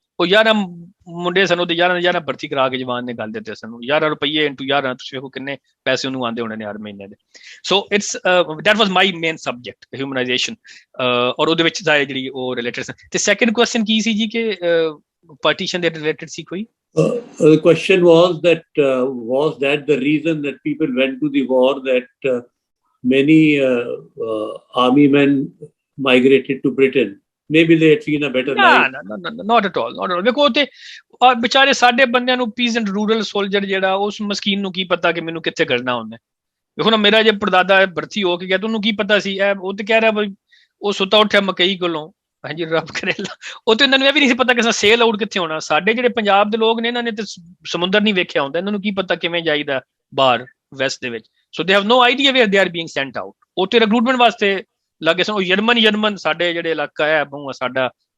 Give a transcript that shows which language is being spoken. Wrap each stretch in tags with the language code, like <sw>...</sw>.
<pa>ਉਹ 11 ਮੁੰਡੇ ਸਨ ਉਹਦੇ 11 ਭਰਤੀ ਕਰਾ ਕੇ ਜਵਾਨ ਨੇ ਗੱਲ ਦਿੱਤੇ ਸਾਨੂੰ 11 ਰੁਪਏ ਇੰਟੂ 11 ਤੁਸੀਂ ਵੇਖੋ ਕਿੰਨੇ ਪੈਸੇ ਉਹਨੂੰ ਆਉਂਦੇ ਹੋਣੇ ਨੇ ਹਰ ਮਹੀਨੇ ਦੇ</pa> <en>so it's that was my main subject</en> <pa>ਹਿਊਮਨਾਈਜੇਸ਼ਨ ਔਰ ਉਹਦੇ ਵਿੱਚ ਜਿਹੜੀ ਉਹ ਰਿਲੇਟਡ ਸੀ ਤੇ ਸੈਕੰਡ ਕੁਐਸਚਨ ਕੀ ਸੀ ਜੀ ਕਿ ਪਾਰਟੀਸ਼ਨ ਦੇ ਰਿਲੇਟਡ ਸੀ ਕੋਈ</pa> <en>The question was that the reason that people went to the war that many army men migrated to Britain? Maybe they had seen a better life. No, not at all.</en> <pa>ਵੇਖੋ ਤੇ ਵਿਚਾਰੇ ਸਾਡੇ ਬੰਦਿਆਂ ਨੂੰ ਪੀਜ਼ੈਂਟ rural soldier ਜਿਹੜਾ ਉਸ ਮਸਕੀਨ ਨੂੰ ਕੀ ਪਤਾ ਕਿ ਮੈਨੂੰ ਕਿੱਥੇ ਕਰਨਾ ਉਹਨੇ ਵੇਖੋ ਨਾ ਮੇਰਾ ਜੇ ਪੜਦਾਦਾ ਭਰਤੀ ਹੋ ਕੇ ਗਿਆ ਤੁਹਾਨੂੰ ਕੀ ਪਤਾ ਸੀ ਉਹ ਤੇ ਕਹਿ ਰਿਹਾ ਬਈ ਉਹ ਸੁੱਤਾ ਉੱਠਿਆ ਮਕਈ ਕੋਲੋਂ ਹਾਂਜੀ ਰੱਬ ਕਰੇਲਾ ਉਹ ਤੇ ਇਹਨਾਂ ਨੂੰ ਇਹ ਵੀ ਨਹੀਂ ਸੀ ਪਤਾ ਕਿ ਸੇਲ ਆਊਟ ਕਿੱਥੇ ਹੋਣਾ ਸਾਡੇ ਜਿਹੜੇ ਪੰਜਾਬ ਦੇ ਲੋਕ ਨੇ ਇਹਨਾਂ ਨੇ ਤੇ ਸਮੁੰਦਰ ਨਹੀਂ ਵੇਖਿਆ ਹੁੰਦਾ ਇਹਨਾਂ ਨੂੰ ਕੀ ਪਤਾ ਕਿਵੇਂ ਜਾਈਦਾ ਬਾਹਰ ਵੈਸਟ ਦੇ ਵਿੱਚ</pa> <en>so they have no idea where they are being sent out</en> <pa>ਉਹ ਤੇ ਰਿਕਰੂਟਮੈਂਟ ਵਾਸਤੇ ਲੱਗੇ ਸਨ ਉਹ ਜਰਮਨ ਸਾਡੇ ਜਿਹੜੇ ਇਲਾਕਾ ਹੈ ਬਹੂ ਸਾਡਾ</pa>